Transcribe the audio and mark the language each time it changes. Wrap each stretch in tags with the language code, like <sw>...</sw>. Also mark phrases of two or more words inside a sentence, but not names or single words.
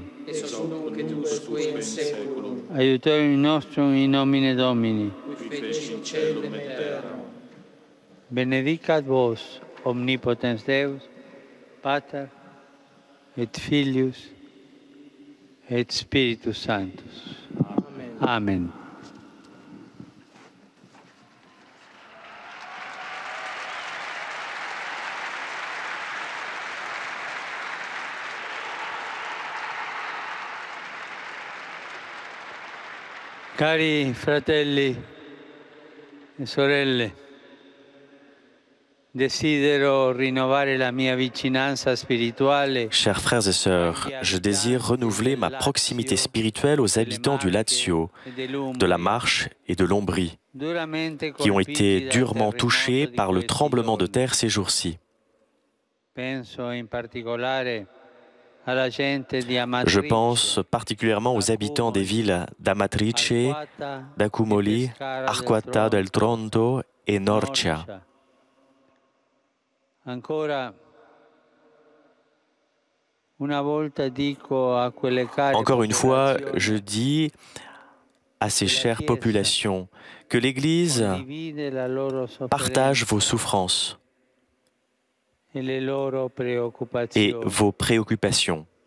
<la>Ex nunc et usque in saeculum, Aiutorium nostrum in nomine Domini. qui feci caelum et terram. Benedicat vos, omnipotens Deus, Pater, et Filius, et Spiritus Sanctus. Amen.</la> <it>Cari fratelli e sorelle, desidero rinnovare la mia vicinanza spirituale.</it> <fr>Chers frères et sœurs, je désire renouveler ma proximité spirituelle aux habitants du Lazio, de la Marche et de l'Ombrie, qui ont été durement touchés par le tremblement de terre ces jours-ci. Je pense particulièrement aux habitants des villes d'Amatrice, d'Accumoli, Arquata del Tronto et Norcia. Encore une fois, je dis à ces chères populations que l'Église partage vos souffrances et vos préoccupations.</fr>